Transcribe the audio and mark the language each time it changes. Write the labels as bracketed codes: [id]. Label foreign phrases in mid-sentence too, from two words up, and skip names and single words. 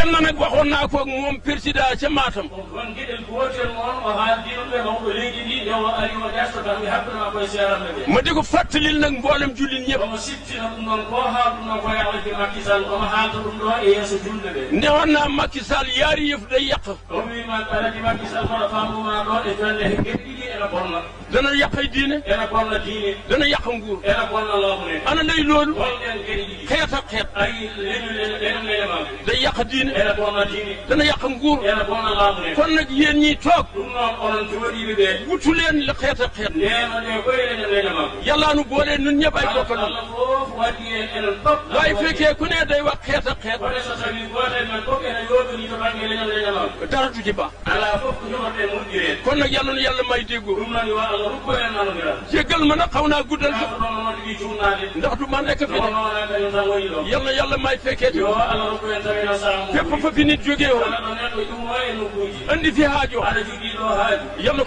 [wo] lenn nag waxoon naa ko ak moom président ca Matam [ff] kon giɗel gotel moon o haaldinoɓe mawɗo leydi ndi nde o ari o darto tan mi habbinama koye seeranɓe ɓe [wo] ma di ko fàttalil nag mboolem jullit ñëpp [ff] omo siftina ɗum ɗon ko haalɗum ɗon koye alhaji Macky Sall omo haalta ɗum ɗo e yeeso julɓe ɓe [wo] newoon naa Macky Sall yaari yëf day yàq [ff] o wima alhaji Macky Sall moɗo famɗuma ɗo e jonde he geɗɗiɗi ene bonna [wo] dana yàqay diine [ff] ene bonna diine [wo] dana yàq nguur [ff] ene bonna lawmune [wo] ana lay loolu [ff] holɗen geɗe ɗiɗi [wo] xeet ak xeet [ff] ayi leñu leñamaɓe [wo] day yàq diine [ff] ene bonna diine [wo] dana yàq nguur [ff] ene bonna lawmune [wo] kon nag yéen ñiy toog [ff] ɗum noon onon jooɗiɓe ɓe [wo] wutu leen la xeet ak xeet [ff] ndeno nde koye leñu leñamaɓe [wo] yàllaa nu boole nun ñëpp ay bokk [ff] Allah fof waɗi enen pop [wo] waaye fekkee ku ne day wax xeet ak xeet [ff] kono so tawi gotel men fof ene yoɓini to banggue leñol leñamaɓe [wo] dara du ci baax [ff] ala fof ko jogoɗen moƴƴirede [wo] kon nag yàlla nu yàlla may déggoo [ff] ɗum noon yo Allah rukku en nanodiral [wo] jéggal ma nag xaw naa guddal sax [ff] ɗum noon moɗo ɗi jumnade [wo] ndax du man rek fi [ff] ɗo ne noona kañum tan woni ɗo [wo] yàlla yàlla may fekkee [ff] yo Allah rukku en tawino samu [wo] fépp fa fi nit jógee woon [ff] kala ɗo neɗɗo ƴummo e nokkuji [wo] andi fi haajo [ff] aɗa jogui ɗo haaju [wo] yàlla ko